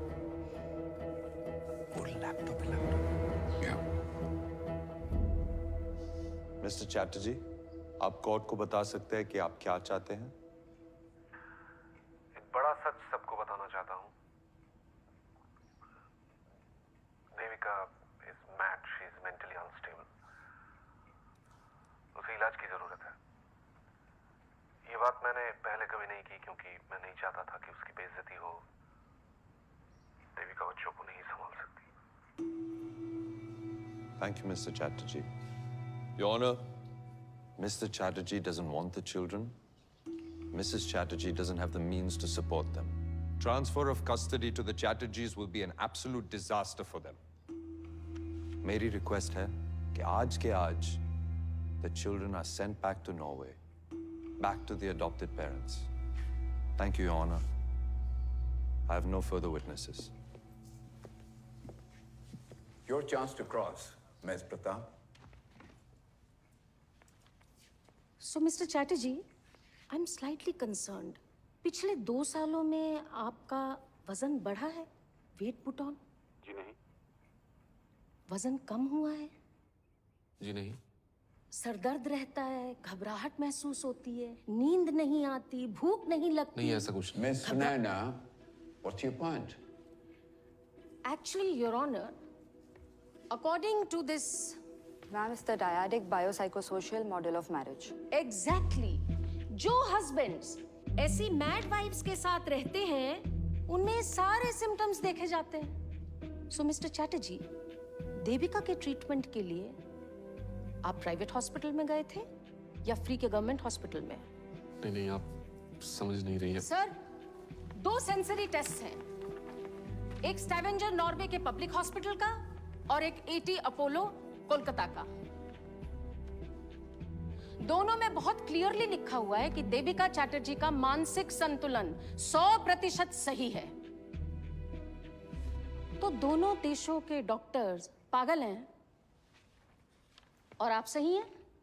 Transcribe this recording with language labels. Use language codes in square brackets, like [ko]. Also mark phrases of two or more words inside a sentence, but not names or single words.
[hi] Mr. Chatterjee, आप कोर्ट को बता सकते हैं कि आप क्या चाहते हैं? एक बड़ा सच सबको बताना चाहता हूँ। [en] देविका is mad, she is mentally unstable. [hi] उसे इलाज की जरूरत है। ये बात मैंने पहले कभी नहीं की क्योंकि मैं नहीं चाहता था कि उसकी बेइज्जती हो। देविका बच्चों को नहीं संभाल सकती। [en] Thank you, Mr. Chatterjee. Your Honor, Mr. Chatterjee doesn't want the children. Mrs. Chatterjee doesn't have the means to support them. Transfer of custody to the Chatterjees will be an absolute disaster for them. [hi] मेरी request है कि आज के आज [en] the children are sent back to Norway, back to the adopted parents. Thank you, Your Honor. I have no further witnesses. Your chance to cross, Ms. Pratap. So, Mr. Chatterjee, I'm slightly concerned. [hi] पिछले 2 सालों में आपका वजन बढ़ा है? [en] Weight put on? [hi] जी नहीं। वजन कम हुआ है? जी नहीं। सर दर्द रहता है, घबराहट महसूस होती है, नींद नहीं आती, भूख नहीं लगती। नहीं, ऐसा कुछ नहीं। [en] Miss Sunaina, what's your point? Actually, Your Honor, according to this Ma'am, it's the dyadic biopsychosocial model of marriage. [hi] Exactly. जो husbands ऐसी [en] mad wives [hi] के साथ रहते हैं, उनमें सारे symptoms देखे जाते हैं। So, Mr. Chatterjee, देविका के treatment के लिए आप [en] private hospital [hi] में गए थे या free के [en] government hospital [hi] में? नहीं, आप समझ नहीं रही हैं। Sir, 2 [en] sensory tests [hi] हैं। एक Stavanger नॉर्वे के [en] public hospital [hi] का और एक AT अपोलो कोलकाता का। दोनों में बहुत क्लियरली लिखा हुआ है कि देविका चैटर्जी का मानसिक संतुलन 100% सही है। तो दोनों देशों के डॉक्टर्स पागल हैं और आप सही हैं?